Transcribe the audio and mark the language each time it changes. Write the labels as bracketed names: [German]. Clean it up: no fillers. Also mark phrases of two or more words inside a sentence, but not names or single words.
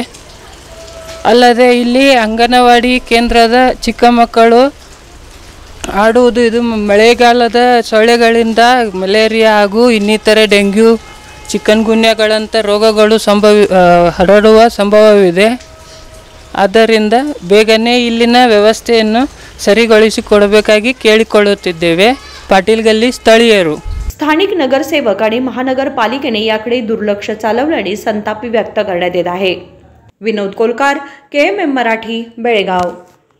[Kannada] ಅಲ್ಲದೆ ಇಲ್ಲಿ ಅಂಗನವಾಡಿ ಕೇಂದ್ರದ ಚಿಕ್ಕ ಮಕ್ಕಳು ಆಡುವುದು ಇದು ಮಳೆಗಾಲದ ಸೊಳ್ಳೆಗಳಿಂದ ಮಲೇರಿಯಾ ಹಾಗೂ ಇನ್ನಿತರೆ ಡೆಂಗ್ಯೂ ಚಿಕನ್ಗುನ್ಯಾಗಳಂಥ ರೋಗಗಳು ಹರಡುವ ಸಂಭವವಿದೆ। ಆದ್ದರಿಂದ ಬೇಗನೆ ಇಲ್ಲಿನ ವ್ಯವಸ್ಥೆಯನ್ನು ಸರಿಗೊಳಿಸಿಕೊಡಬೇಕಾಗಿ ಕೇಳಿಕೊಳ್ಳುತ್ತಿದ್ದೇವೆ ಪಾಟೀಲ್ ಗಲ್ಲಿ ಸ್ಥಳೀಯರು। [Marathi] स्थानिक नगरसेवक आणि महानगरपालिकेने याकडे दुर्लक्ष चालवल्याने संताप व्यक्त करण्यात येत आहे। विनोद कोलकार, KMM मराठी, बेळगाव।